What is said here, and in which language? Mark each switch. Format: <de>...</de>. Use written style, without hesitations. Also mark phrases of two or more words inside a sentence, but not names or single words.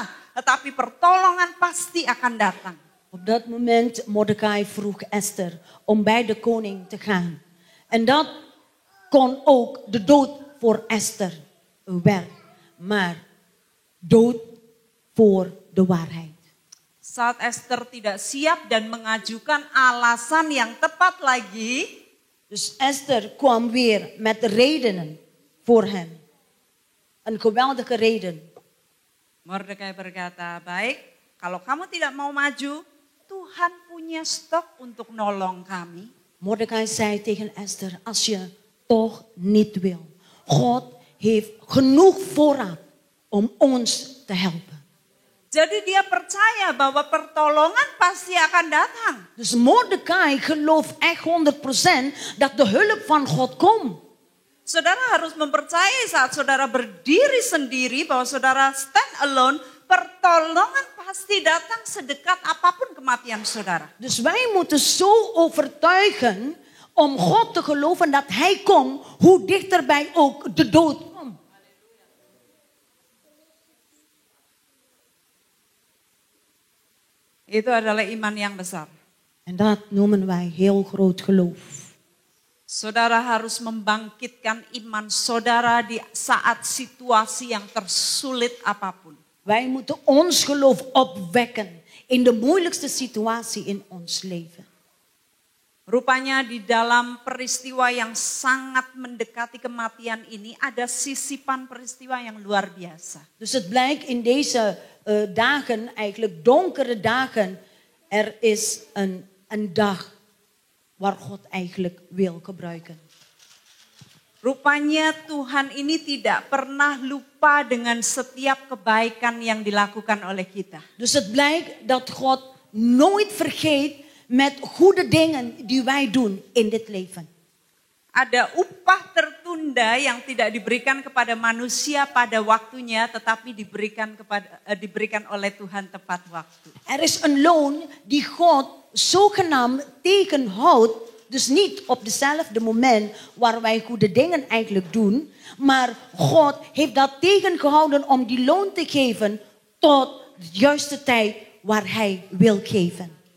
<id>Tetapi pertolongan pasti akan datang.</id> <nl>Op dat moment Mordekai vroeg Esther om bij de koning te gaan. En dat kon ook de dood voor Esther werden. Maar dood voor de waarheid.</nl> <id>Saat Esther tidak siap dan mengajukan alasan yang tepat lagi,</id> <nl>Dus Esther kwam weer met redenen voor hem. Een geweldige reden.</nl> <id>Mordekai berkata, baik, kalau kamu tidak mau maju, Tuhan punya stok untuk nolong kami.</id> <nl>Mordekai zei tegen Esther, als je toch niet wil. God heeft genoeg voorraad om ons te helpen.</nl> <id>Jadi dia percaya bahwa pertolongan pasti akan datang.</id> <nl>Dus Mordekai gelooft echt 100% dat de hulp van God komt.</nl> <id>Saudara harus mempercayai saat saudara berdiri sendiri bahwa saudara</id> <en>stand alone,</en> <id>pertolongan pasti datang sedekat apapun kematian saudara.</id> <nl>Dus wij moeten zo overtuigen om God te geloven dat Hij komt, hoe dichterbij ook de dood komt.</nl> <id>Itu adalah iman yang besar.</id> <nl>En dat noemen wij heel groot geloof.</nl> <id>Saudara harus membangkitkan iman saudara di saat situasi yang tersulit apapun.</id> <nl>Wij moeten ons geloof opwekken in de moeilijkste situatie in ons leven.</nl> <id>Rupanya di dalam peristiwa yang sangat mendekati kematian ini ada sisipan peristiwa yang luar biasa.</id> <nl>Dus het blijkt in deze dagen, eigenlijk donkere dagen, er is een dag waar God eigenlijk wil gebruiken.</nl> <id>Rupanya Tuhan ini tidak pernah lupa dengan setiap kebaikan yang dilakukan oleh kita.</id> <nl>Dus het blijkt dat God nooit vergeet met goede dingen die wij doen in dit leven.</nl> <id>Ada upah tertunda yang tidak diberikan kepada manusia pada waktunya, tetapi diberikan oleh Tuhan tepat waktu.</id> <nl>Er is een loon die God zogenaamd tegenhoudt. Dus niet op dezelfde moment waar wij goede dingen eigenlijk doen. Maar God heeft dat tegengehouden om die loon te geven tot de juiste tijd waar Hij wil geven.</nl>